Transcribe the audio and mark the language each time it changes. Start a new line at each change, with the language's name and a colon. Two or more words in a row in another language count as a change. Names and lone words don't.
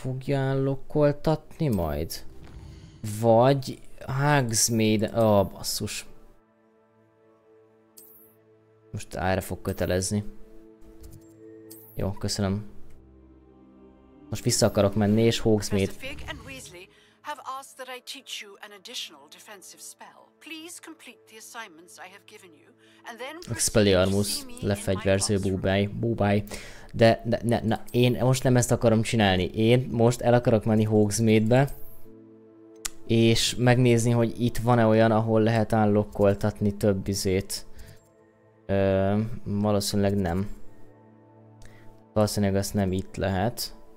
Hungarian: fogja unlockoltatni majd? Vagy Hogsmeade... Ó, basszus. Most erre fog kötelezni. Jó, köszönöm. Most vissza akarok menni, és Hogsmeade.
English: Have asked that I teach you an additional defensive spell. Please complete the assignments I have given you, and then
Hungarian: Expelliarmus, lefegyverző búbáj. De én most nem ezt akarom csinálni. Én most el akarok menni Hogsmeade-be, és megnézni, hogy itt van-e olyan, ahol lehet unlockoltatni több izét. Valószínűleg nem. Valószínűleg azt nem itt lehet.